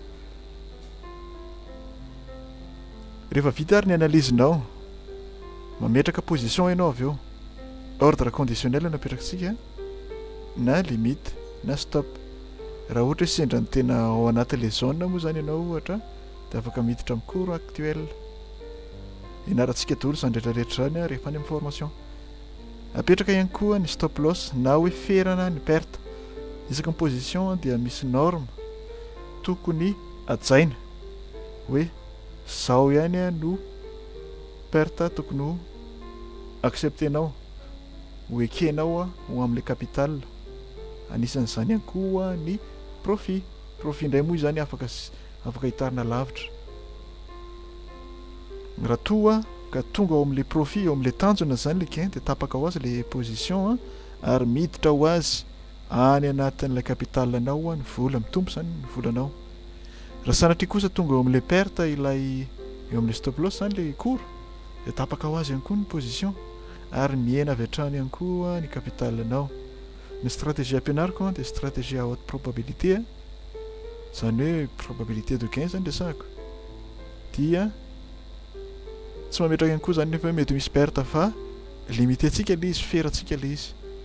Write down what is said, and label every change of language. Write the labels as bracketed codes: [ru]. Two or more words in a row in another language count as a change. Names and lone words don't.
[mg] Rehefa vita ary ny analysenao, mametraka position ianao avy eo, [fr] ordre conditionnel [mg] no apetrakatsika na limite na stop. Raha ohatra hoe sendra ny tena ao anatin'ilay zone moa zany ianao ohatra dia afaka miditra amin'ny [fr] cours actuel. [mg] Ianarantsika daholo izany rehetrarehetra zany rehefa any amin'ny formation. Apetraka ihany koa ny [en] stop loss [mg] na hoe ferana ny perte. Isaka ny position dia misy norme tokony hajaina. hoe zao ihany a no perte tokony ho acceptenao ho ekenao a ho am'le capital. Anisan'izany ihany koa ny profit indray moa zany afaka hitarina lavitra. Raha toa ka tonga ao am'le profit ao am'le tanjona zany le gain de tapaka ho azy le position ary miditra ho azy any anatin'ilay capitalanao a ny vola mitombo zany ny volanao. Raha sanatria kosa tonga eo am'le perte ilay eo am'le [en] stop loss [mg] zany le cours de tapaka ho azy ihany koa ny position ary miena avy hatrany ihany koa ny capitalanao. Ny stratégie ampianariko de [fr] stratégie à haute probabilité [mg] zany hoe [fr] probabilité de gain [mg] zany resahako. Dia tsy mametraka ihany koa zany nefa hoe mety misy perte fa limité antsika le izy, ferantsika le izy.